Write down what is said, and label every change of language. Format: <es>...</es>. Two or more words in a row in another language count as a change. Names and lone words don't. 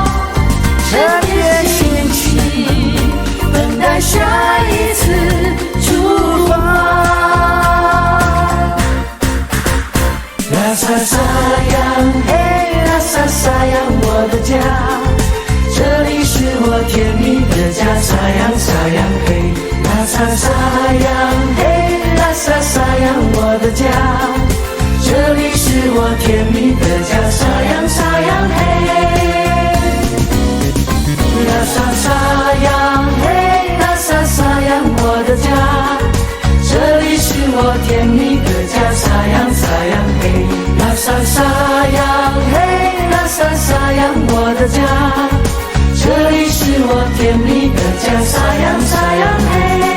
<zh>这片心情，等待下一次出发。</zh> <ms>Rasa sayang，</ms> <zh>嘿，</zh> <ms>Rasa sayang，</ms> <zh>我的家，这里是我甜蜜的家 ，</zh> <ms>sayang sayang，</ms> <zh>嘿，</zh> <ms>Rasa sayang，</ms> <zh>嘿。</zh> <ms>Rasa sayang</ms> <zh>我的家。我甜蜜的家，</zh> <ms>sayang sayang</ms> <zh>嘿，</zh> <ms>rasa sayang</ms> <zh>嘿，</zh> <ms>rasa sayang</ms> <zh>我的家，这里是我甜蜜的家，</zh> <ms>sayang sayang</ms> <zh>嘿，</zh> <ms>rasa sayang</ms> <zh>嘿，</zh> <ms>rasa sayang</ms> <zh>我的家，这里是我甜蜜的家，</zh> <ms>sayang sayang</ms> <zh>嘿。</zh>